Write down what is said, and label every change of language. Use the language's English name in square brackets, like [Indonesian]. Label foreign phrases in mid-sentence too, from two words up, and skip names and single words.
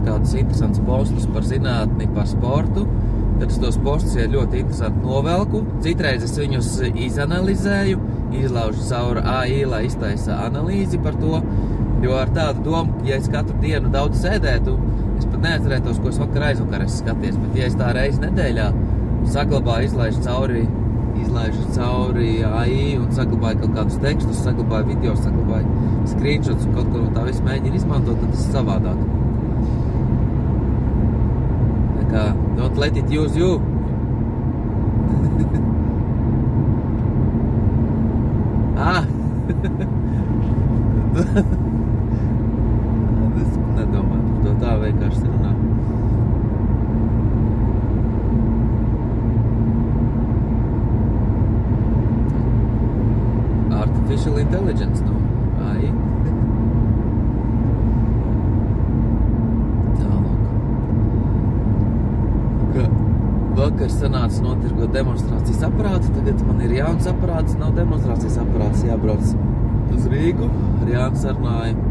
[Latvian] kādus interesantus postus par zinātni, par sportu, tad es tos postus ļoti interesanti novelku, citreiz es viņus izanalizēju, izlaužu cauri AI, lai iztaisa analīzi par to, jo ar tādu domu, ja es katru dienu daudz sēdētu, es pat neatcerētos, ko es aizvakar esmu skaties, bet ja es tā reizi nedēļā saglabāju, izlaižu cauri AI un saglabāju kaut kādus tekstus, saglabāju video, saglabāju screenshots un kaut ko no tā visu mēģinu izmantot, tad tas ir savādāk. Tā kā, [English] don't let it use you. [Latvian] Es nedomāju par to, tā vienkārši runā. [English] Artificial intelligence, AI. [Latvian] Tālāk. Vakar sanāca notirgot demonstrācijas aparātu, tagad man ir jauns aparāts, nav demonstrācijas aparāts, jābrauc uz Rīgu, ar Jānu sarunāju.